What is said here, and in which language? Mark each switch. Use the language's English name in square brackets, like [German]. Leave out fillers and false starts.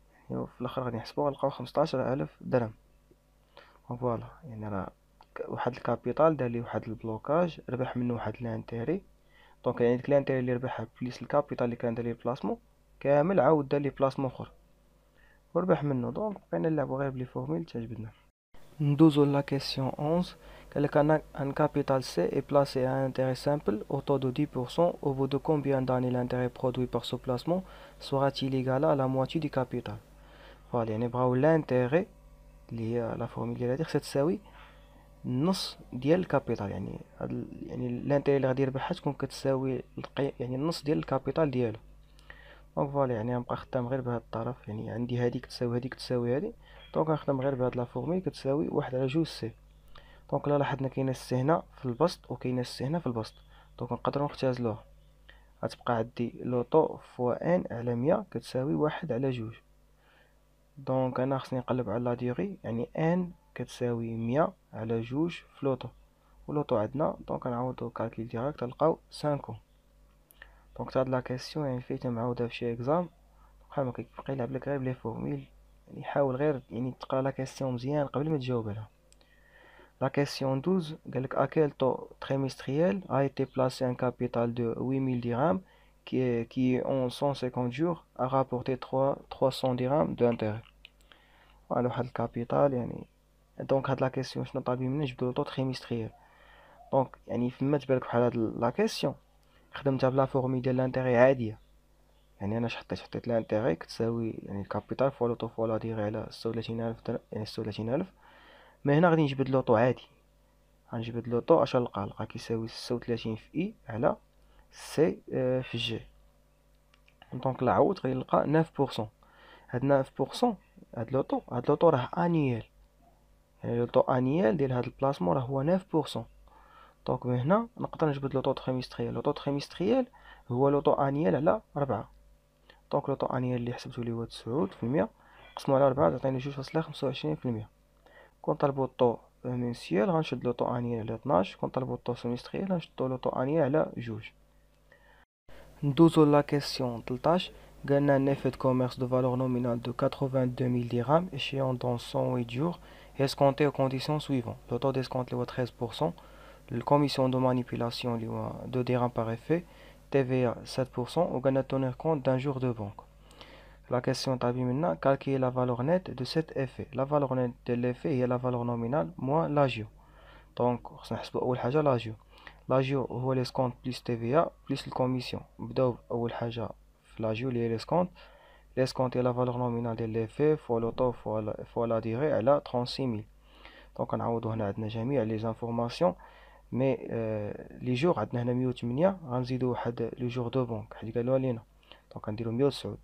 [Arabic] يعني في الاخر غادي نحسبو غنلقاو 15000 درهم. دونك فوالا يعني راه واحد الكابيتال دار ليه واحد البلوكاج، ربح منه واحد لانتيري. دونك يعني ديك لانتيري اللي ربحها بليس الكابيتال اللي كان دار ليه بلاسمون كامل عاود دار ليه بلاسمون اخر وربح منه. دونك بقينا نلعبو غير بلي فورميل تعجبدنا. ندوزو لا كيسيون 11. قالك [French] un capital C est placé à un intérêt simple au taux de 10%. Au bout de combien d'années l'intérêt produit par ce placement sera-t-il égal à la moitié du capital. [Arabic] فوالا يعني بغاو [French] l'intérêt [Arabic] اللي هي لا فورميل ديال هادي خصها تساوي النص ديال الكابيتال. يعني يعني الانتيري اللي غادي يربحها تكون كتساوي يعني النص ديال الكابيتال ديالو. دونك فوالا يعني غنبقى خدام غير بهاد الطرف، يعني عندي هادي كتساوي هادي كتساوي هادي. دونك غنخدم غير بهاد لا فورميل كتساوي 1/2 سي. دونك لا لاحظنا كاينه السي هنا في البسط وكاينه السي هنا في البسط، دونك نقدروا نختزلوها. غتبقى عندي لوطو فوا ان على 100 كتساوي 1/2. دونك انا خصني نقلب على لا ديغي، يعني ان كتساوي 100/2 في لوطو، ولوطو عندنا دونك نعوضو كالكيل ديريكت تلقاو 5. دونك هاد لا كيسيون يعني فايته معاوده في شي اكزام بحال ما كيبقى يلعب لك غير بلي فورميل. يعني حاول غير يعني تقرا لا كيسيون مزيان قبل ما تجاوب عليها. [French] La question 12, à quel taux trimestriel a été placé un capital de 8000 dirhams qui en 150 jours a rapporté 300 dirhams d'intérêt. Voilà, le capital, [Arabic] يعني [French] donc [Arabic] هاد [French] la question [Arabic] شنو طالبين منا نجبدو لو طو تريمستريال. دونك يعني فما تبالك بحال هاد لا كيسيون خدمتها بلا فورمي ديال لانتيغي عادية. يعني انا حطيت لانتيغي كتساوي يعني الكابيتال فوا لو طو فوا لا ديغي على 36000 يعني 36000. مي هنا غادي نجبد لو طو عادي، غنجبد لوطو اش نلقى كيساوي 36 في اي على سي في جي. دونك لا عوض غيلقى 9%. هاد 9% هاد لوطو راه انيال، يعني لوطو انيال ديال هاد البلاسمون راه هو 9%. دونك من هنا نقدر نجبد لوطو تريمستريال. لوطو تريمستريال هو لوطو انيال على 4. دونك لوطو انيال اللي حسبتو لي هو 9% قسمو على 4 تعطيني 2.25%. كون طلبو الطو منسيال غنشد لوطو انيال على 12، كون طلبو الطو سيمستريال غنشدو لوطو انيال على 2. ندوزو لا كيسيون 13. قالنا [French] un effet de commerce de valeur nominale de 82 000 dirhams échéant dans 108 jours est escompté aux conditions suivantes. Le taux d'escompte est 13%, la commission de manipulation est 2 dirhams par effet, TVA 7%, ou [Arabic] قالنا [French] tenir compte d'un jour de banque. La question [Arabic] تابي منا [French] calculer la valeur nette de cet effet. La valeur nette de l'effet [Arabic] هي [French] la valeur nominale moins l'agio. [Arabic] دونك خصنا نحسبو اول حاجه لاجيو. لاجيو هو ليسكونت بليس تي في ا بليس الكوميسيون. نبداو اول حاجه في لاجيو اللي هي ليسكونت. ليسكونت هي لا فالور نومينال ديال ليفي فوا لو طو فوا لا ديغي على 36000. دونك نعوضو هنا عندنا جميع لي زانفورماسيون. مي لي جور عندنا هنا 108 غنزيدو واحد لو جور دو بونك حيت قالوها لينا، دونك غنديرو 109.